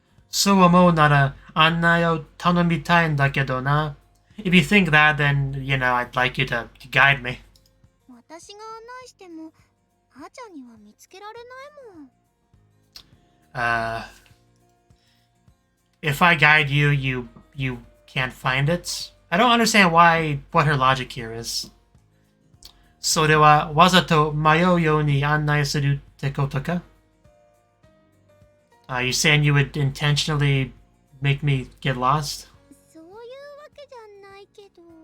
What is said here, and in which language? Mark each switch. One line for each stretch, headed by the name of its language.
Japanese: そう思うなら案内を頼みたいんだけどな。
English: If you think that, then, you know, I'd like you to guide me.
Japanese: 私が案内しても、あーちゃんには見つけられないもん。
English: If I guide you, you can't find it? I don't understand what her logic here is.
Japanese: それはわざと迷うように案内するってことか?
English: You saying you would intentionally make me get lost?
Japanese: そういうわけじゃないけど。